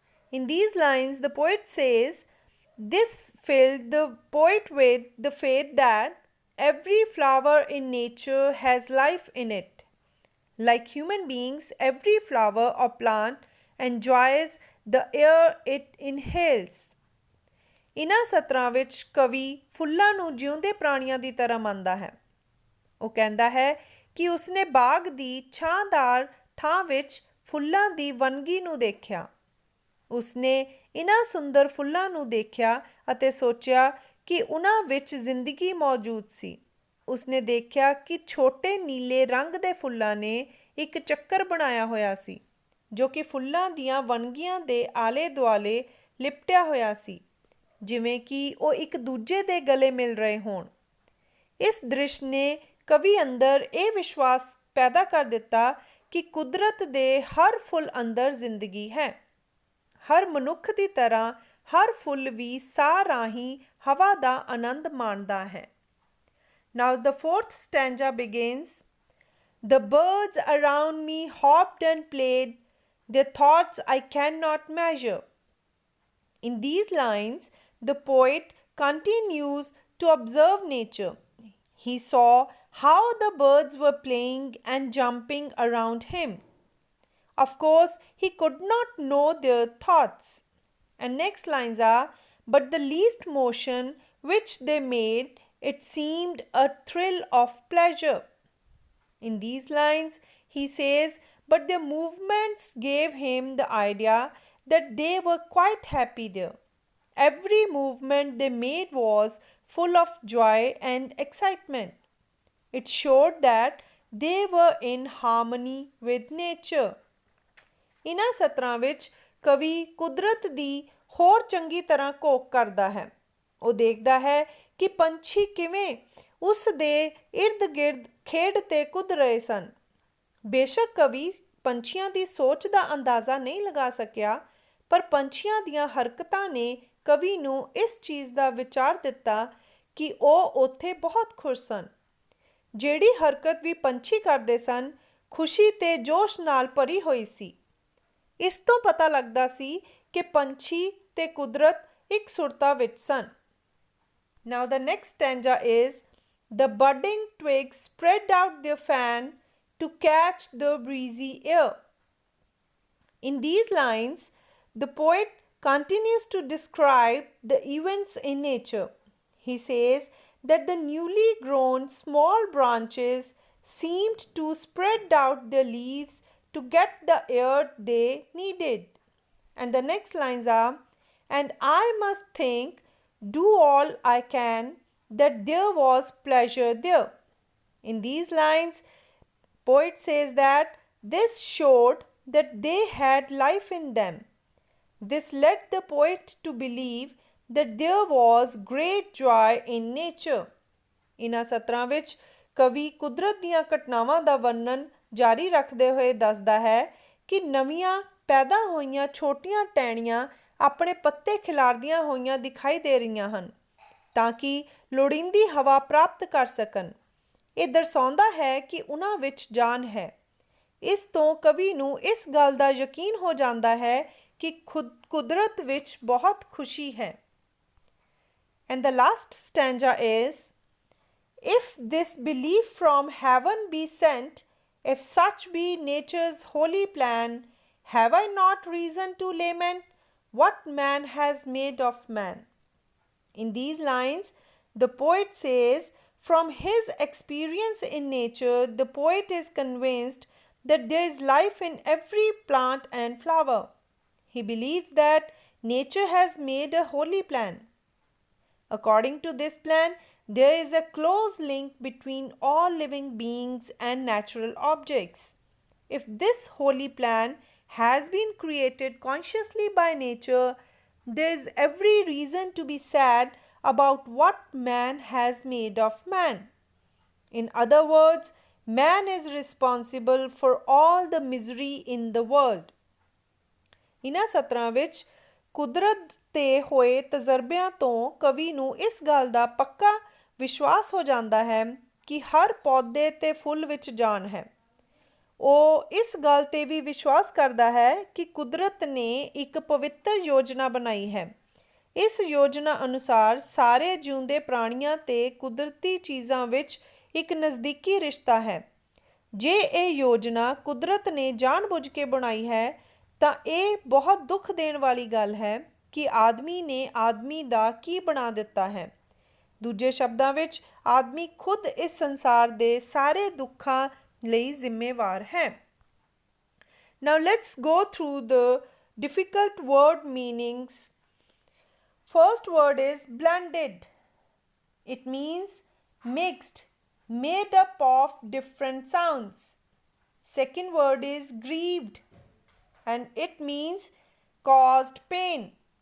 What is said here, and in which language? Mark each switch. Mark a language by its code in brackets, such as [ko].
[en] In these lines, the poet says, this filled the poet with the faith that every flower in nature has life in it. Like human beings, every flower or plant enjoys the air it inhales. [pa] ਇਨ੍ਹਾਂ ਸਤਰਾਂ ਵਿੱਚ ਕਵੀ ਫੁੱਲਾਂ ਨੂੰ ਜਿਉਂਦੇ ਪ੍ਰਾਣੀਆਂ ਦੀ ਤਰ੍ਹਾਂ ਮੰਨਦਾ ਹੈ। ਉਹ ਕਹਿੰਦਾ ਹੈ ਕਿ ਉਸਨੇ ਬਾਗ ਦੀ ਛਾਂਦਾਰ ਥਾਂ ਵਿੱਚ ਫੁੱਲਾਂ ਦੀ ਵੰਨਗੀ ਨੂੰ ਦੇਖਿਆ। ਉਸਨੇ ਇਨ੍ਹਾਂ ਸੁੰਦਰ ਫੁੱਲਾਂ ਨੂੰ ਦੇਖਿਆ ਅਤੇ ਸੋਚਿਆ ਕਿ ਉਹਨਾਂ ਵਿੱਚ ਜ਼ਿੰਦਗੀ ਮੌਜੂਦ ਸੀ। ਉਸਨੇ ਦੇਖਿਆ ਕਿ ਛੋਟੇ ਨੀਲੇ ਰੰਗ ਦੇ ਫੁੱਲਾਂ ਨੇ ਇੱਕ ਚੱਕਰ ਬਣਾਇਆ ਹੋਇਆ ਸੀ, ਜੋ ਕਿ ਫੁੱਲਾਂ ਦੀਆਂ ਵੰਨਗੀਆਂ ਦੇ ਆਲੇ ਦੁਆਲੇ ਲਿਪਟਿਆ ਹੋਇਆ ਸੀ, ਜਿਵੇਂ ਕਿ ਉਹ ਇੱਕ ਦੂਜੇ ਦੇ ਗਲੇ ਮਿਲ ਰਹੇ ਹੋਣ। ਇਸ ਦ੍ਰਿਸ਼ ਨੇ ਕਵੀ ਅੰਦਰ ਇਹ ਵਿਸ਼ਵਾਸ ਪੈਦਾ ਕਰ ਦਿੱਤਾ ਕਿ ਕੁਦਰਤ ਦੇ ਹਰ ਫੁੱਲ ਅੰਦਰ ਜ਼ਿੰਦਗੀ ਹੈ। ਹਰ ਮਨੁੱਖ ਦੀ ਤਰ੍ਹਾਂ ਹਰ ਫੁੱਲ ਵੀ ਸਾਹ ਰਾਹੀਂ ਹਵਾ ਦਾ ਆਨੰਦ ਮਾਣਦਾ ਹੈ। [en] Now the fourth stanza begins, the birds around me hopped and played, their thoughts I cannot measure. In these lines, the poet continues to observe nature. He saw how the birds were playing and jumping around him. Of course, he could not know their thoughts. And next lines are, but the least motion which they made, it seemed a thrill of pleasure. In these lines, he says, but their movements gave him the idea that they were quite happy there. Every movement they made was full of joy and excitement. It showed that they were in harmony with nature. [pa] ਇਹਨਾਂ ਸਤਰਾਂ ਵਿੱਚ ਕਵੀ ਕੁਦਰਤ ਦੀ ਹੋਰ ਚੰਗੀ ਤਰ੍ਹਾਂ ਘੋਖ ਕਰਦਾ ਹੈ। ਉਹ ਦੇਖਦਾ ਹੈ ਕਿ ਪੰਛੀ ਕਿਵੇਂ ਉਸ ਦੇ ਇਰਦ ਗਿਰਦ ਖੇਡ ਤੇ ਕੁੱਦ ਰਹੇ ਸਨ। ਬੇਸ਼ੱਕ ਕਵੀ ਪੰਛੀਆਂ ਦੀ ਸੋਚ ਦਾ ਅੰਦਾਜ਼ਾ ਨਹੀਂ ਲਗਾ ਸਕਿਆ, ਪਰ ਪੰਛੀਆਂ ਦੀਆਂ ਹਰਕਤਾਂ ਨੇ ਕਵੀ ਨੂੰ ਇਸ ਚੀਜ਼ ਦਾ ਵਿਚਾਰ ਦਿੱਤਾ ਕਿ ਉਹ ਉੱਥੇ ਬਹੁਤ ਖੁਸ਼ ਸਨ। ਜਿਹੜੀ ਹਰਕਤ ਵੀ ਪੰਛੀ ਕਰਦੇ ਸਨ, ਖੁਸ਼ੀ ਤੇ ਜੋਸ਼ ਨਾਲ ਭਰੀ ਹੋਈ ਸੀ। ਇਸ ਤੋਂ ਪਤਾ ਲੱਗਦਾ ਸੀ ਕਿ ਪੰਛੀ ਤੇ ਕੁਦਰਤ ਇੱਕ ਸੁਰਤਾ ਵਿੱਚ ਸਨ। [en] Now the next stanza is, the budding twigs spread out their fan to catch the breezy air. In these lines, the poet continues to describe the events in nature. He says that the newly grown small branches seemed to spread out their leaves to get the air they needed. And the next lines are, and I must think, do all I can, that there was pleasure there. In these lines, poet says that this showed that they had life in them. This led the poet to believe that there was great joy in nature. [pa] ਇਹਨਾਂ ਸਤਰਾਂ ਵਿੱਚ ਕਵੀ ਕੁਦਰਤ ਦੀਆਂ ਘਟਨਾਵਾਂ ਦਾ ਵਰਣਨ ਜਾਰੀ ਰੱਖਦੇ ਹੋਏ ਦੱਸਦਾ ਹੈ ਕਿ ਨਵੀਆਂ ਪੈਦਾ ਹੋਈਆਂ ਛੋਟੀਆਂ ਟਹਿਣੀਆਂ ਆਪਣੇ ਪੱਤੇ ਖਿਲਾਰਦੀਆਂ ਹੋਈਆਂ ਦਿਖਾਈ ਦੇ ਰਹੀਆਂ ਹਨ ਤਾਂ ਕਿ ਲੋੜੀਂਦੀ ਹਵਾ ਪ੍ਰਾਪਤ ਕਰ ਸਕਣ। ਇਹ ਦਰਸਾਉਂਦਾ ਹੈ ਕਿ ਉਹਨਾਂ ਵਿੱਚ ਜਾਨ ਹੈ। ਇਸ ਤੋਂ ਕਵੀ ਨੂੰ ਇਸ ਗੱਲ ਦਾ ਯਕੀਨ ਹੋ ਜਾਂਦਾ ਹੈ ਕਿ ਕੁਦਰਤ ਵਿੱਚ ਬਹੁਤ ਖੁਸ਼ੀ ਹੈ। [en] And the last stanza is, if this belief from heaven be sent, if such be nature's holy plan, have I not reason to lament what man has made of man? In these lines, the poet says, from his experience in nature, the poet is convinced that there is life in every plant and flower. He believes that nature has made a holy plan. According to this plan, there is a close link between all living beings and natural objects. If this holy plan has been created consciously by nature, there is every reason to be sad about what man has made of man. In other words, man is responsible for all the misery in the world. [pa] ਇਹਨਾਂ ਸਤਰਾਂ ਵਿੱਚ ਕੁਦਰਤ ਤੇ ਹੋਏ ਤਜਰਬਿਆਂ ਤੋਂ ਕਵੀ ਨੂੰ ਇਸ ਗੱਲ ਦਾ ਪੱਕਾ ਵਿਸ਼ਵਾਸ ਹੋ ਜਾਂਦਾ ਹੈ ਕਿ ਹਰ ਪੌਦੇ ਤੇ ਫੁੱਲ ਵਿੱਚ ਜਾਨ ਹੈ। ਉਹ ਇਸ ਗੱਲ ਤੇ ਵੀ ਵਿਸ਼ਵਾਸ ਕਰਦਾ ਹੈ ਕਿ ਕੁਦਰਤ ਨੇ ਇੱਕ ਪਵਿੱਤਰ ਯੋਜਨਾ ਬਣਾਈ ਹੈ। ਇਸ ਯੋਜਨਾ ਅਨੁਸਾਰ ਸਾਰੇ ਜਿਉਂਦੇ ਪ੍ਰਾਣੀਆਂ ਤੇ ਕੁਦਰਤੀ ਚੀਜ਼ਾਂ ਵਿੱਚ ਇੱਕ ਨਜ਼ਦੀਕੀ ਰਿਸ਼ਤਾ ਹੈ। ਜੇ ਇਹ ਯੋਜਨਾ ਕੁਦਰਤ ਨੇ ਜਾਣਬੁੱਝ ਕੇ ਬਣਾਈ ਹੈ ਤਾਂ ਇਹ ਬਹੁਤ ਦੁੱਖ ਦੇਣ ਵਾਲੀ ਗੱਲ ਹੈ ਕਿ ਆਦਮੀ ਨੇ ਆਦਮੀ ਦਾ ਕੀ ਬਣਾ ਦਿੱਤਾ ਹੈ। ਦੂਜੇ ਸ਼ਬਦਾਂ ਵਿੱਚ ਆਦਮੀ ਖੁਦ ਇਸ ਸੰਸਾਰ ਦੇ ਸਾਰੇ ਦੁੱਖਾਂ ਲਈ ਜ਼ਿੰਮੇਵਾਰ ਹੈ। [en] Now let's go through the difficult word meanings. First word is blended. It means mixed, made up of different sounds. Second word is grieved, and it means caused pain.